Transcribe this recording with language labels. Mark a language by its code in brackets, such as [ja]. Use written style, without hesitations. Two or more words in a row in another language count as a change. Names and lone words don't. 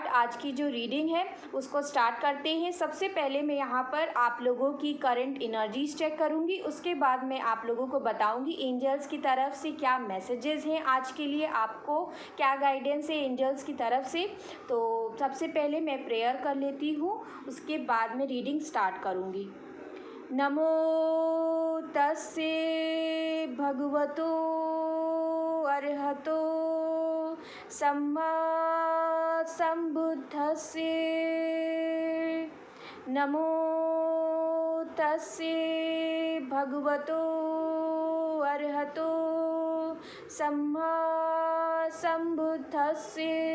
[hi] आज की जो रीडिंग है उसको स्टार्ट करते हैं। सबसे पहले मैं यहाँ पर आप लोगों की [en] current energies [hi] चेक करूँगी, उसके बाद मैं आप लोगों को बताऊँगी एंजल्स की तरफ से क्या मैसेजेस हैं आज के लिए, आपको क्या गाइडेंस है एंजल्स की तरफ से। तो सबसे पहले मैं प्रेयर कर लेती हूँ, उसके बाद मैं रीडिंग स्टार्ट करूँगी। [pi] नमो तस्से भगवतो अरहतो सम्मा संबुद्धस्से। नमो तस्से भगवतो अरहतो सम्मा संबुद्धस्से।